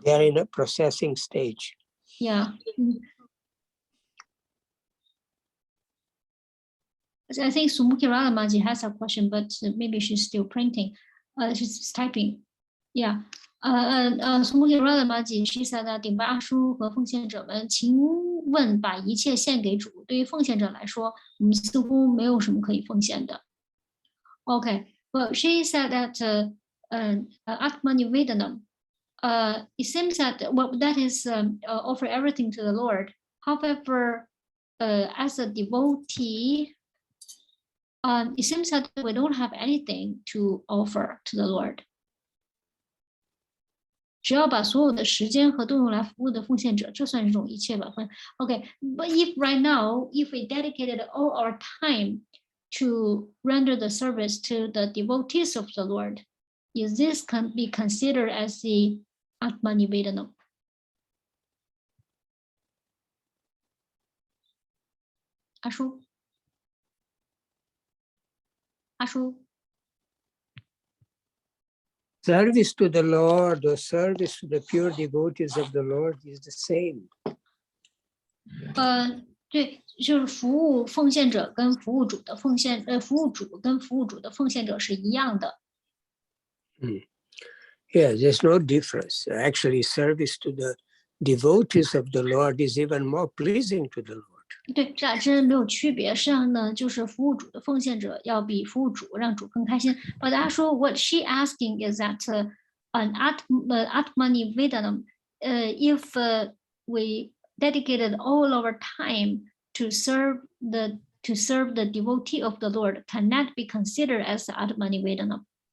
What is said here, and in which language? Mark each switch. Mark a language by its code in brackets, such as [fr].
[en] They are in a processing stage. Yeah. I think Sumuki Radhamaji has a question, but maybe she's still printing. She's typing. Yeah. [zh] 从贡献 Radha Maji [en] she said that [zh] 顶拜阿叔和奉献者们，请问把一切献给主，对于奉献者来说，我们似乎没有什么可以奉献的。 [en] Okay, well, she said that Atma Nivedanam. It seems that that is offer everything to the Lord. However, as a devotee, it seems that we don't have anything to offer to the Lord. [zh] 只要把所有的时间和都用来服务的奉献者，这算是一种一切吧。 [en] Okay, but if right now, if we dedicated all our time to render the service to the devotees of the Lord, is this can be considered as the Atma Nivedana? [zh] 阿叔 [en] Service to the Lord or service to the pure devotees of the Lord is the same. [zh] 对，就是服务奉献者跟服务主的奉献，服务主跟服务主的奉献者是一样的。 [en] Yeah, there's no difference. Actually, service to the devotees of the Lord is even more pleasing to the Lord. [zh] 对，这俩之间没有区别。实际上呢，就是服务主的奉献者要比服务主让主更开心。 [en] But [zh] 他说 [en] ，What she asking is that an Atmani Vedanam, if we dedicated all our time to serve the devotee of the Lord, cannot be considered as Atmani Vedanam.